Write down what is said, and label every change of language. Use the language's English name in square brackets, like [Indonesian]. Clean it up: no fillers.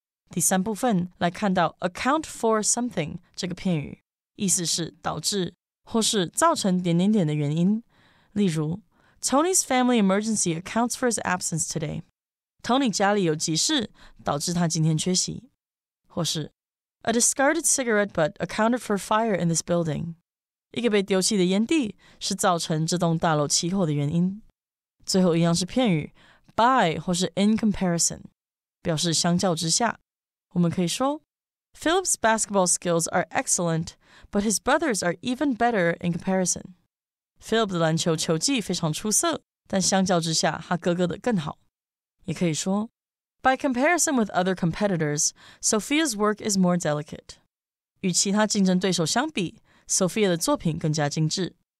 [Chinese] 第三部分来看到 [English] account for something [Chinese] 这个片语，意思是导致或是造成点点点的原因。例如 [English] Tony's family emergency accounts for his absence today. [Chinese] Tony 家里有急事，导致他今天缺席。或是 [English] A discarded cigarette butt accounted for fire in this building. [Chinese] 一个被丢弃的烟蒂是造成这栋大楼起火的原因。最后一样是片语 by 或是 [English] in comparison， [Chinese] 表示相较之下。我们可以说 [English] Philip's basketball skills are excellent, but his brothers are even better in comparison. [Chinese] Philip 的篮球球技非常出色，但相较之下，他哥哥的更好。也可以说 [English] By comparison with other competitors, Sophia's work is more delicate. [Chinese] 与其他竞争对手相比， Sophia 的作品更加精致。